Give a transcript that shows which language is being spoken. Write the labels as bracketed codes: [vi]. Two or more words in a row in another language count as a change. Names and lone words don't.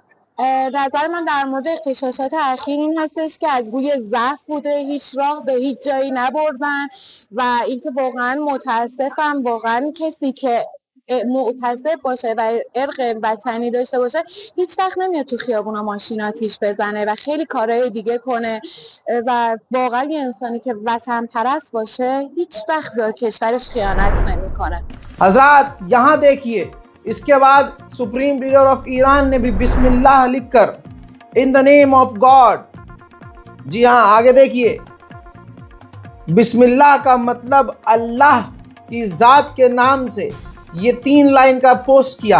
[fa] نظر من در مورد اغتشاشات اخیر این هستش که از روی ضعف بوده، هیچ راه به هیچ جایی نبردن و اینکه واقعا متاسفم، واقعا کسی که معتصب باشه و ارق وطنی داشته باشه هیچ وقت نمیاد تو خیابونا ماشین آتیش بزنه و خیلی کارهای دیگه کنه و واقعا یه انسانی که وطن پرست باشه هیچ وقت به کشورش خیانت نمیکنه. [hi] हजरात यहाँ देखिए, इसके बाद [en] supreme leader of Iran [hi] ने भी बिस्मिल्लाह लिखकर [en] in the name of God, [hi] जी हाँ आगे देखिए, बिस्मिल्लाह का मतलब अल्लाह की जात के नाम से ये 3 लाइन का पोस्ट किया।